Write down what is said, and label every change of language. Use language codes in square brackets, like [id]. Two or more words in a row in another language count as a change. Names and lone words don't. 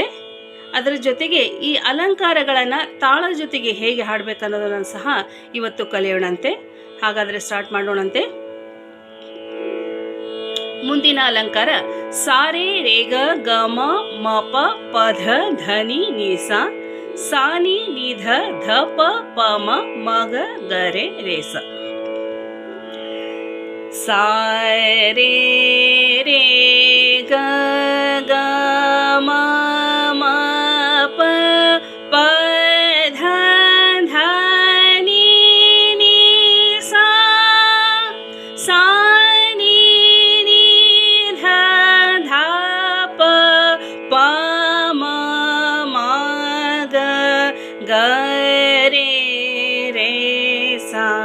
[kn] ಅದರ ಜೊತೆಗೆ ಈ ಅಲಂಕಾರಗಳನ್ನು ತಾಳದ ಜೊತೆಗೆ ಹೇಗೆ ಹಾಡಬೇಕನ್ನೋದನ್ನು ಸಹ ಇವತ್ತು ಕಲಿಯೋಣಂತೆ. ಹಾಗಾದರೆ ಸ್ಟಾರ್ಟ್ ಮಾಡೋಣಂತೆ. ಮುಂದಿನ ಅಲಂಕಾರ ಸಾರೆ ರೇಗ ಗಮ ಮಪ ಪಧ ಧನಿ ನಿಸ ಸಾನಿ ನಿಧ ಧ ಪ ಪ ಮ ಮಗ ಗರೆ ರೇಸ. ಸಾರೆ ರೇ ಗ ಗ ಮ ಮ ಪ ಪ ಧ ಧ ನಿ ನಿ ಸಾ ಸಾ ನಿ ನಿ ಧ ಧ ಪ ಪ ಮ ಮ ಗ ಗ ರೇ ರೇ ಸಾ.